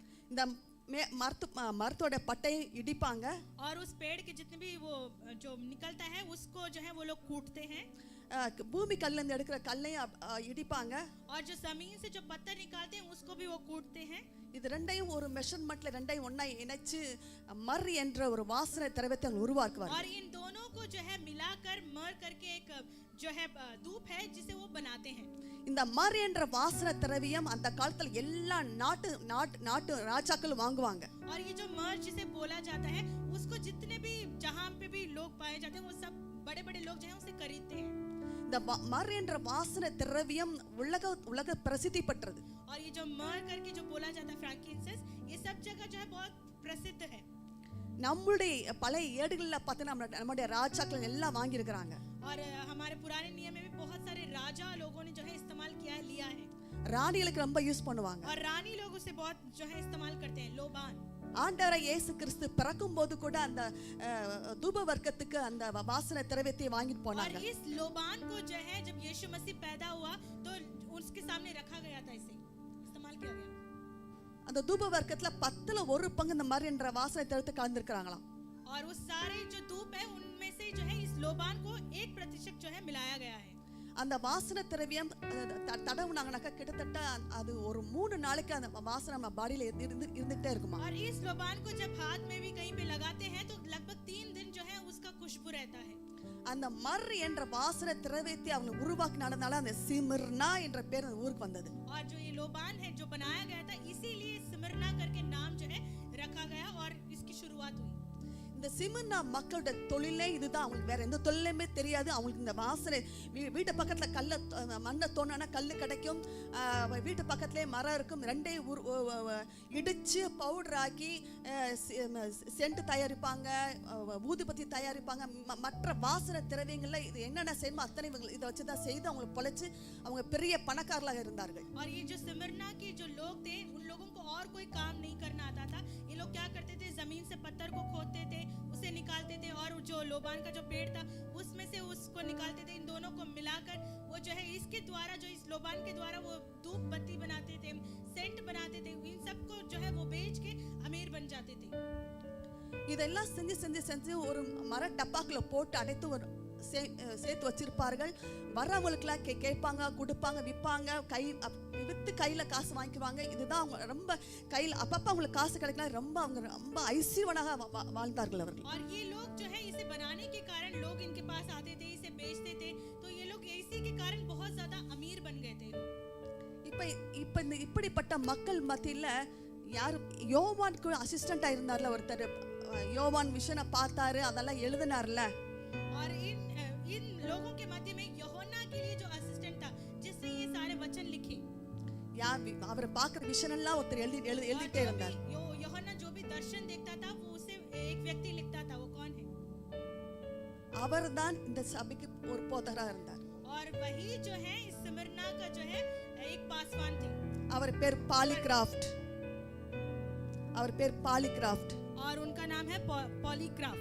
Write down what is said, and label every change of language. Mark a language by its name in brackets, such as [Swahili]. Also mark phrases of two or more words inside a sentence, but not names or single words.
[Tamil] இந்த மரத்தோட பட்டையை இடிப்பாங்க। [Hindi] और उस पेड़ के जितने भी वो जो निकलता है उसको जो है वो लोग कूटते हैं। [Tamil] பூமி கல்ல இருந்து எடுக்கிற கல்லையும் இடிப்பாங்க। [Hindi] और जो जमीन से जो पत्थर निकालते हैं उसको भी वो कूटते हैं। [Tamil] இது ரெண்டையும் ஒரு மெஷர்மென்ட்ல ரெண்டையும் ஒண்ணா இணைச்சு மர் என்ற ஒரு வாசனை திரவியத்தை உருவாக்குவாங்க। [Hindi] और इन दोनों को जो है मिलाकर मर करके एक जो है धूप है जिसे वो बनाते हैं। [Tamil] இந்த மர் என்ற வாசனை திரவியம் அந்த காலத்துல எல்லா நாட்டு ராஜாக்கள் வாங்குவாங்க। [Hindi] और ये जो मर जिसे बोला जाता है उसको जितने भी जहां पे भी लोग पाए जाते हैं वो सब बड़े-बड़े लोग जो है उसे खरीदते हैं। [Tamil] இந்த மர் என்ற வாசனை திரவியம் உலக பிரசித்தி பெற்றது। [Hindi] और ये जो मर करके जो बोला जाता है फ्रैंकिंसेंस, ये सब जगह जो है बहुत प्रसिद्ध है। [Tamil] நம்மளுடைய பழைய ஏடுகள்ல பார்த்தா நம்மளுடைய ராஜாக்கள் எல்லாம் வாங்கி இருக்காங்க। [Hindi] और हमारे पुराने नियम में भी बहुत सारे राजा लोगों ने जो है इस्तेमाल किया है, लिया है। [Tamil] ராணிகளுக்கு ரொம்ப யூஸ் பண்ணுவாங்க। [Hindi] और रानी लोग उसे बहुत जो है इस्तेमाल करते हैं। लोबान [Tamil] ஆண்டவராய் இயேசு கிறிஸ்து பிறக்கும்போது கூட அந்த தூப வர்க்கத்துக்கு அந்த வாசனை திரவியத்தை வாங்கிட்டு போனாங்க। [Hindi] और इस लोबान को जो है जब यीशु मसीह पैदा हुआ तो उसके सामने रखा गया था, इसे इस्तेमाल किया गया। [Tamil] அந்த தூப வர்க்கத்துல 10ல 1 பங்கு இந்த மர் என்ற வாசனை திரவியத்தை கலந்திருக்காங்களாம்। [Hindi] और उस सारे जो धूप है उनमें से जो है इस लोबान को 1% जो है मिलाया गया है। [Tamil] அந்த வாசனை திரவியம் தடவுனாங்கனாக்கா கிட்டத்தட்ட அது ஒரு 3 நாளைக்கு அந்த வாசனை நம்ம பாடியில இருந்துட்டே இருக்குமா. [Hindi] और इस लोबान को जब हाथ में भी कहीं पे लगाते हैं तो लगभग 3 दिन जो है उसका खुशबू रहता है. [Tamil] அந்த மர் என்ற வாசனை திரவியத்தை அவங்க உருவாக்கினால அந்த சிமிர்னா என்ற பேர் அந்த ஊருக்கு வந்தது. [Hindi] और जो ये लोबान है जो बनाया गया था इसीलिए सिमरना करके नाम जो है रखा गया और इसकी शुरुआत हुई. [Tamil] இந்த சிமிர்னா மக்களோட தொழிலே இதுதான். அவங்களுக்கு வேற எந்த தொழிலுமே தெரியாது. அவங்களுக்கு இந்த வாசனை வீட்டு பக்கத்துல மண்ணை தோணுனா கல்லு கிடைக்கும், வீட்டு பக்கத்துலேயே மரம் இருக்கும், ரெண்டையும் இடிச்சு பவுடர் ஆக்கி சென்ட் தயாரிப்பாங்க, ஊதுபத்தி தயாரிப்பாங்க, மற்ற வாசனை திரவியங்கள்ல இது என்னென்ன செய்யணுமோ அத்தனை இதை வச்சுதான் செய்து அவங்களை பொழைச்சு அவங்க பெரிய பணக்காரர்களாக இருந்தார்கள். [Hindi] और ये जो सिमरना के जो लोग थे उन लोगों को और कोई काम नहीं करना आता था. ये लोग क्या करते थे, जमीन से पत्थर को खोदते थे, उसे निकालते थे और जो लोबान का जो पेड़ था उसमें से उसको निकालते थे. इन दोनों को मिलाकर वो जो है इसके द्वारा जो इस लोबान के द्वारा वो धूप बत्ती बनाते थे, सेंट बनाते थे. इन सबको जो है वो बेच के अमीर बन जाते थे. [Tamil] இதெல்லாம் செஞ்சு செஞ்சு செஞ்சு ஒரு மர டப்பாக்குள்ள போட்டு அடைத்து ஒரு சேர்த்து வச்சிருப்பார்கள். வரவங்களுக்குலாம் கேட்பாங்க, கொடுப்பாங்க, விற்பாங்க, விற்று கையில காசு வாங்கிக்குவாங்க. இதுதான் அவங்க ரொம்ப கையில் அப்பப்ப அவங்களுக்கு காசு கிடைக்கலாம். அவங்க ரொம்ப ஐஸ்வர்யவனாக வாழ்ந்தார்கள் அவர்கள். [Hindi] और ये लोग जो है इसे बनाने के कारण लोग इनके पास आते थे, इसे बेचते थे, तो ये लोग इसी के कारण बहुत ज्यादा अमीर बन गए थे. [Tamil] இப்ப இப்படிப்பட்ட மக்கள் மத்தியில யார் யோவானுக்கு அசிஸ்டண்டா இருந்தார்ல ஒருத்தர், யோவான் விஷனை பார்த்தாரு, அதெல்லாம் எழுதினார்ல. [Hindi] और इन लोगों के मध्य में यूहन्ना के लिए जो असिस्टेंट था जिसने ये सारे वचन लिखे, [Tamil] அவர் பார்க்குற விஷன் எல்லாம் ஒருத்தர் எழுதிட்டே இருந்தார். [Hindi] यूहन्ना जो भी दर्शन देखता था वो उसे एक व्यक्ति लिखता था. वो कौन है? [Tamil] அவர்தான் இந்த சபைக்கு ஒரு போதகரா இருந்தார். [Hindi] और वही जो है इस सिमरना का जो है एक पासवान थे. [Tamil] அவர் பேர் பாலிகிராஃப்ட். [Hindi] और उनका नाम है पॉलीक्राफ्ट.